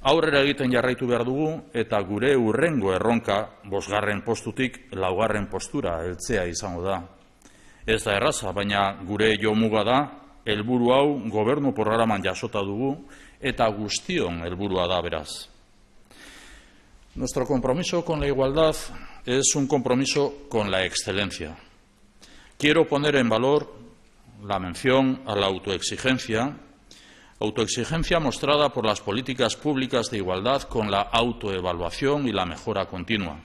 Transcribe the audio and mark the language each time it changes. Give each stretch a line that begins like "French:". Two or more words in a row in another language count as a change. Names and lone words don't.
Basque: Aurrera egiten jarraitu behar dugu eta gure hurrengo erronka 5. postutik 4. postura heltzea izango da. Ez da erraza, baina gure jomuga da, helburu hau gobernu programan jasota dugu eta guztion helburua da beraz.
Spanish: Nuestro compromiso con la igualdad es un compromiso con la excelencia. Quiero poner en valor la mención a la autoexigencia mostrada por las políticas públicas de igualdad con la autoevaluación y la mejora continua.